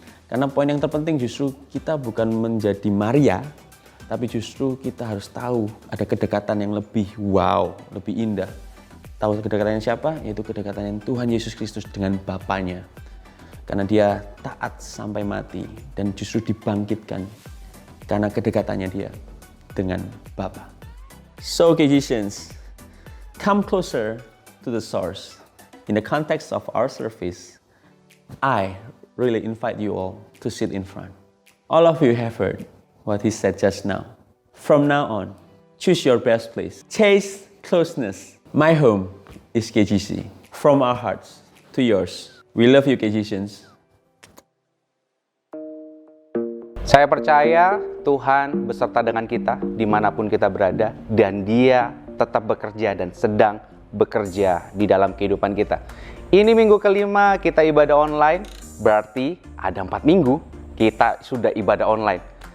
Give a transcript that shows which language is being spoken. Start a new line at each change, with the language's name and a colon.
Indonesian: Karena poin yang terpenting justru kita bukan menjadi Maria, tapi justru kita harus tahu ada kedekatan yang lebih wow, lebih indah. Tahu kedekatannya siapa? Yaitu kedekatan Tuhan Yesus Kristus dengan Bapanya. Karena dia taat sampai mati dan justru dibangkitkan karena kedekatannya dia dengan Bapa.
English: So Kejisians, come closer to the source. In the context of our service, I really invite you all to sit in front. All of you have heard what he said just now. From now on, choose your best place. Chase closeness. My home is KGC. From our hearts to yours. We love you, KGCians.
Indonesian: Saya percaya Tuhan beserta dengan kita dimanapun kita berada, dan Dia tetap bekerja dan sedang bekerja di dalam kehidupan kita. Ini minggu kelima kita ibadah online, berarti ada 4 minggu kita sudah ibadah online.